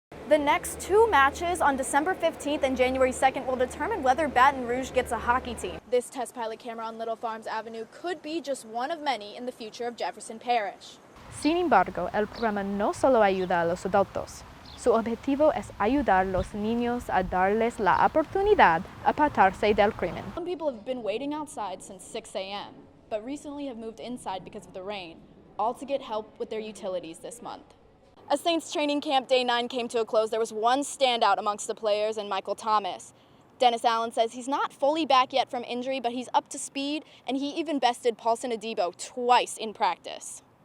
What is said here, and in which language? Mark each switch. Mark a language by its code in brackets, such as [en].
[en] The next two matches on December 15th and January 2nd will determine whether Baton Rouge gets a hockey team. This test pilot camera on Little Farms Avenue could be just one of many in the future of Jefferson Parish. [es] Sin embargo, el programa no solo ayuda a los adultos. Su objetivo es ayudar a los niños a darles la oportunidad a apartarse del crimen. [en] Some people have been waiting outside since 6 a.m., but recently have moved inside because of the rain, all to get help with their utilities this month. As Saints training camp day 9 came to a close, there was one standout amongst the players, and Michael Thomas. Dennis Allen says he's not fully back yet from injury, but he's up to speed, and he even bested Paulson Adebo twice in practice.